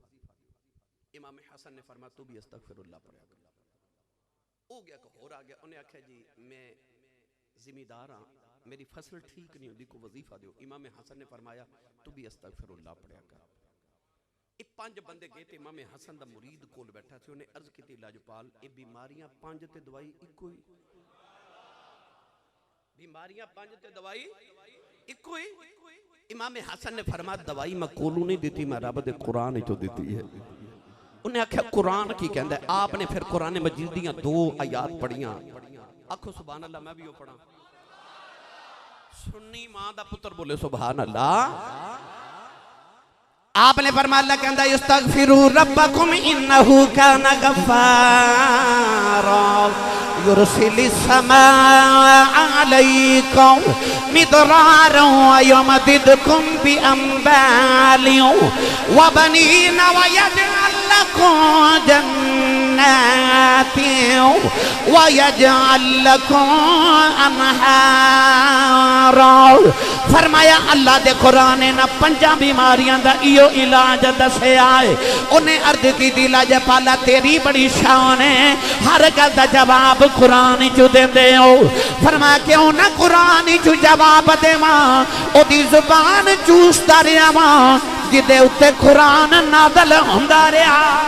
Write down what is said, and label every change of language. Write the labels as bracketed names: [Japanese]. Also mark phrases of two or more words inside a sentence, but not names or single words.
[Hindi] इमाम हसन ने फरमाया तू भी अस्तगफिरुल्लाह पढ़ा कर। [Punjabi] ਹੋ ਗਿਆ ਇੱਕ ਹੋਰ ਆ ਗਿਆ, ਉਨ੍ਹੇਂ ਆਖਿਆ ਜੀ ਮੈਂ ਜ਼ਿਮੀਂਦਾਰ ਹਾਂ, ਮੇਰੀ ਫ਼ਸਲ ਠੀਕ ਨਹੀਂ ਹੋਤੀ, ਕੋ ਵਜ਼ੀਫ਼ਾ ਦੋ। [Hindi] इमाम हसन ने फरमाया तू भी अस्तगफिरुल्लाह पढ़ा कर। [Punjabi] ਯੇ 5 ਬੰਦੇ ਗਏ ਥੇ ਇਮਾਮ ਹਸਨ ਦਾ ਮੁਰੀਦ ਕੋਲ ਬੈਠਾ ਸੀ, ਉਨ੍ਹੇਂ ਅਰਜ਼ ਕੀ ਲਜਪਾਲ ਯੇ ਬੀਮਾਰੀਆਂ 5 ਤੇ ਦਵਾਈ ਇੱਕੋ ਹੀ, ਬੀਮਾਰੀਆਂ 5 ਤੇ ਦਵਾਈ ਇੱਕੋ ਹੀ। ਇਮਾਮ ਹਸਨ ਨੇ ਫ਼ਰਮਾਇਆ ਦਵਾਈ ਮੈਂ ਕੋਲੋਂ ਨਹੀਂ ਦੀ, ਮੈਂ ਰੱਬ ਦੇ ਕੁਰਾਨ ਚੋਂ ਦੀ ਹੈ। ਉਨ੍ਹੇਂ ਆਖਿਆ ਕੁਰਾਨ ਕੀ ਕਹਿਤਾ ਹੈ? ਆਪਨੇ ਫਿਰ ਕੁਰਾਨ ਮਜੀਦ ਦੀਆਂ 2 ਆਯਾਤ ਪੜ੍ਹੀਆਂ। ਆਖੋ [Arabic] سبحان الله, [Punjabi] ਮੈਂ ਭੀ ਵੋ ਪੜ੍ਹਾ। ਸੁੰਨੀ ਮਾਂ ਦਾ ਪੁੱਤਰ ਬੋਲੇ [Arabic] سبحان الله. [Punjabi] ਆਪਨੇ ਫ਼ਰਮਾਇਆ ਕਹਿੰਦਾ [Arabic] استغفروا ربكم إنه كان غفارا يرسل السماء عليكم مدرارا ويمددكم بأموال وبنين ويجعل لكم جنات ويجعل لكم أنهارا. [Punjabi] ਫ਼ਰਮਾਇਆ ਅੱਲ੍ਹਾ ਦੇ ਕੁਰਾਨ ਨੇ 5 ਬੀਮਾਰੀਆਂ ਦਾ ਇਹੋ ਇਲਾਜ ਦੱਸਿਆ ਹੈ। ਉਨ੍ਹੇਂ ਅਰਜ਼ ਕੀ ਦੀ ਲਜਪਾਲਾ ਤੇਰੀ ਬੜੀ ਸ਼ਾਨ ਹੈ, ਹਰ ਗੱਲ ਦਾ ਜਵਾਬ ਕੁਰਾਨ ਚੋਂ ਦੇਂਦੇ ਹੋ। ਫ਼ਰਮਾਇਆ ਕਿਉਂ ਨਾ ਕੁਰਾਨ ਚੋਂ ਜਵਾਬ ਦੇਵਾਂ, ਓਦੀ ਜ਼ੁਬਾਨ ਚੂਸਦਾ ਰਿਹਾ ਜਿਦੇ ਉੱਤੇ ਕੁਰਾਨ ਨਾਜ਼ਿਲ ਹੁੰਦਾ ਰਿਹਾ।